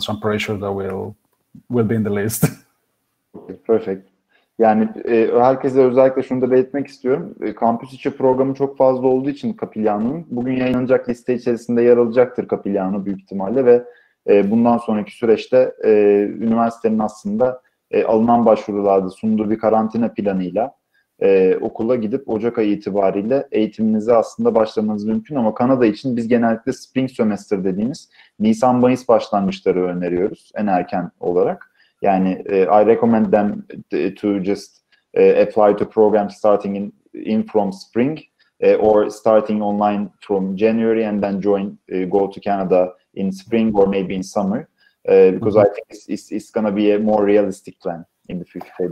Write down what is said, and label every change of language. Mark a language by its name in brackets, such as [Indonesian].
[English] So I'm pretty sure that will be in the list. Perfect. [Turkish] Yani herkese özellikle şunu da belirtmek istiyorum. Kampüs içi programı çok fazla olduğu için Capilano'nun bugün yayınlanacak liste içerisinde yer alacaktır Capilano büyük ihtimalle ve bundan sonraki süreçte üniversitenin aslında alınan başvurularda sunduğu bir karantina planıyla okula gidip Ocak ayı itibariyle eğitiminize aslında başlamanız mümkün ama Kanada için biz genellikle spring semester dediğimiz Nisan-Mayıs başlangıçları öneriyoruz en erken olarak. [English] Yani I recommend them to just apply to programs starting in from spring or starting online from January and then go to Canada in spring or maybe in summer because I think it's going to be a more realistic plan in the future.